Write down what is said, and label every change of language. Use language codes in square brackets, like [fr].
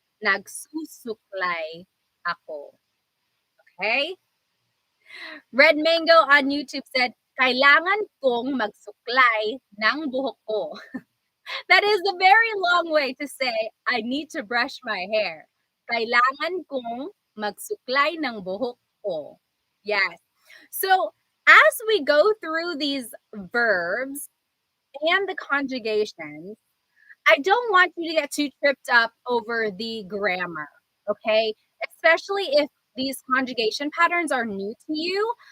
[tl] Nagsusuklay ako. [en] Okay? [tl] Red Mango [en] on YouTube said, [tl] kailangan kong magsuklay ng buhok ko. [en] That is a very long way to say, I need to brush my hair. [tl] Kailangan kong magsuklay ng buhok ko. [en] Yes. So, as we go through these verbs and the conjugations, I don't want you to get too tripped up over the grammar, okay? Especially if these conjugation patterns are new to you.